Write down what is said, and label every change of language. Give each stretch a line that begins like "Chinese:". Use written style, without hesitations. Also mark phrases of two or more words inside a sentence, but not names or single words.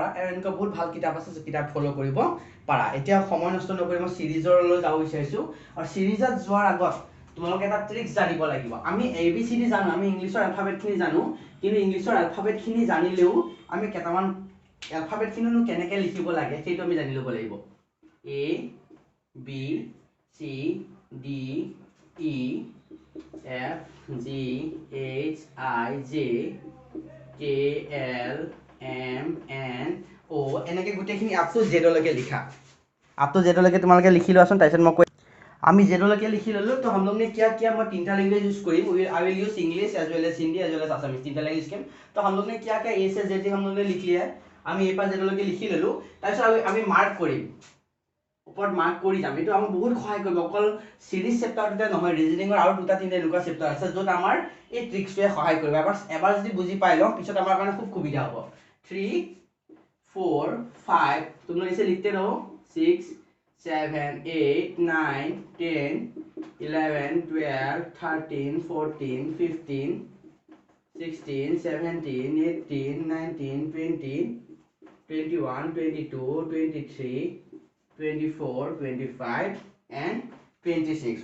Assamese: আৰু এনেকুৱা বহুত ভাল কিতাপ আছে, কিতাপ ফ'ল' কৰিব পাৰা। এতিয়া সময় নষ্ট নকৰি মই সিৰিজলৈ যাব বিচাৰিছোঁ। আৰু সিৰিজত যোৱাৰ আগত তোমালোকে এটা ট্ৰিক্স জানিব লাগিব। আমি ABCD জানো, আমি ইংলিছৰ এলফাবেটখিনি জানো, কিন্তু ইংলিছৰ এলফাবেটখিনি জানিলেও আমি কেইটামান এলফাবেটখিনিনো কেনেকৈ লিখিব লাগে সেইটো আমি জানি ল'ব লাগিব। A B C D E F G H I J K L M N O এনেকৈ গোটেইখিনি
English: up to
Assamese: জেডলৈকে লিখা।
English: up to
Assamese: জেডলৈকে তোমালোকে লিখি লোৱাচোন। তাৰপিছত মই আমি जेडলৈকে লিখি ল'লো।
Hindi: तो हम लोग ने क्या किया, मैं तीनटा लैंग्वेज यूज करी।
English: I will use English as well as Hindi as well as Assamese,
Hindi: तीनटा लैंग्वेज के। तो हम लोग ने क्या किया, ए से जेड हम लोग ने लिख लिया है।
Assamese: আমি এই পৰা যেডলৈকে লিখি ল'লো। তাৰপিছত আমি মাৰ্ক কৰিম, ওপৰত মাৰ্ক কৰি যাম। এইটো আমাক বহুত সহায় কৰিব। অকল সিৰিজ চেপ্টাৰটোতে নহয়, ৰিজনিঙৰ আৰু দুটা তিনিটা এনেকুৱা চেপ্টাৰ আছে য'ত আমাৰ এই ট্ৰিক্সটোৱে সহায় কৰিব। এবাৰ যদি বুজি পাই লওঁ, পিছত আমাৰ কাৰণে খুব সুবিধা হ'ব।
Hindi: 3 4 5 तुम लोग इसे लिखते रहो। 6 7 8 9 10 11 12 13 14 15 16 17 18 19 20 21 22 23 24 25 एंड 26।